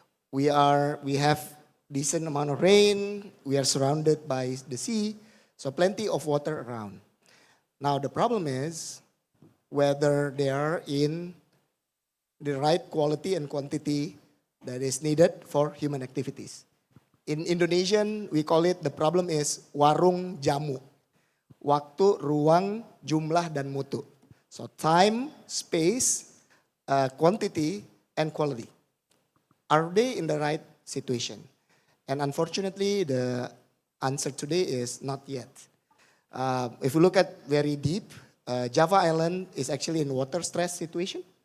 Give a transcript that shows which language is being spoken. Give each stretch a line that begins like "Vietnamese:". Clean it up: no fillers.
English: We have decent amount of rain, we are surrounded by the sea, so plenty of water around. Now the problem is whether they are in the right quality and quantity that is needed for human activities. In Indonesian, we call it, the problem is warung jamu.
Indonesian: Waktu, ruang, jumlah, dan mutu.
English: So time, space, quantity, and quality. Are they in the right situation? And unfortunately, the answer today is not yet. If we look at very deep, Java Island is actually in water stress situation.